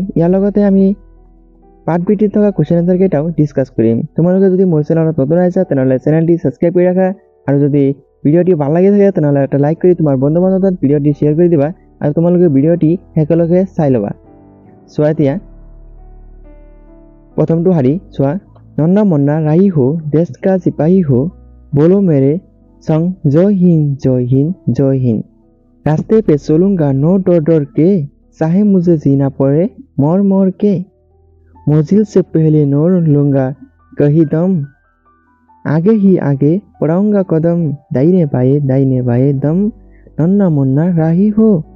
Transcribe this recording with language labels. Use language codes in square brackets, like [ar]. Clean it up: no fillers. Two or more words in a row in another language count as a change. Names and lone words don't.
[as] ইয়াৰ লগতে আমি পাঠভিত্তিত থকা কুৱেশ্যন এনচাৰ কেইটাও ডিছকাছ কৰিম। তোমালোকে যদি মোৰ চেনেলত নতুন আহিছা তেনেহ'লে চেনেলটি ছাবস্ক্ৰাইব কৰি ৰাখা আৰু যদি ভিডিঅ'টি ভাল লাগি থাকে তেনেহ'লে এটা লাইক কৰি তোমাৰ বন্ধু বান্ধৱত ভিডিঅ'টি শ্বেয়াৰ কৰি দিবা আৰু তোমালোকে ভিডিঅ'টি একেলগে চাই ল'বা। চোৱা এতিয়া [hi] प्रथमটো हारी चुआ नन्ना मन्ना राही हो देश का सिपाही हो बोलो मेरे संग जय हिंद जय हिंद जय हिंद। रास्ते पे चलूंगा नो डर डर के चाहे मुझे जीना पड़े मर मर के मंजिल से पहले न लूंगा कहीं दम आगे ही आगे बढ़ाऊंगा कदम दाहिने बाएं दम नन्ना मन्ना राही हो।